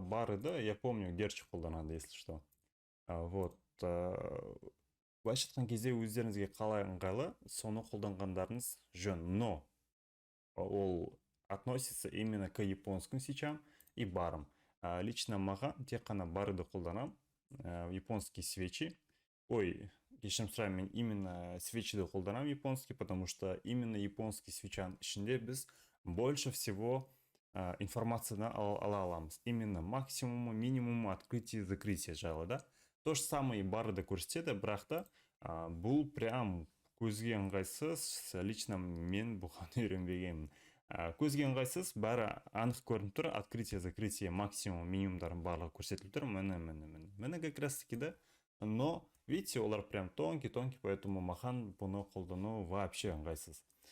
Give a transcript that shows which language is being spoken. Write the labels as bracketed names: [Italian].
[Kazakh] Барды, [Russian] я помню, [Kazakh] Герчи қолданады, [Russian] если что. [Kazakh] Вот, былайша айтқан кезде өздеріңізге қалай ыңғайлы, соны қолданғандарыңыз жөн. [Russian] Но ол относится именно к японским свечам и барам. [Kazakh] Лично маған тек қана барды қолданам, [Russian] японские свечи. [Kazakh] Ой, кешірім сұраймын, мен именно свечиді қолданам японский, [Russian] потому что [Kazakh] именно японский свечаның ішінде біз [Russian] больше всего [Kazakh] информацияны ала аламыз. [Russian] Именно максимумы, минимумы, открытие и закрытие жайлы, да. То же самое [Kazakh] барды көрсетеді, бірақ та бұл прям көзге ыңғайсыз. Лично мен бұған үйренбегенмін. Көзге ыңғайсыз, бәрі анық көрініп тұр, открытие, закрытие, максимум, минимумдарын барлығы көрсетіліп тұр. Міне как раз таки, да. [Russian] Но, видите, [Kazakh] олар [Russian] прям тонкий, поэтому [Kazakh] маған бұны қолдану вообще ыңғайсыз.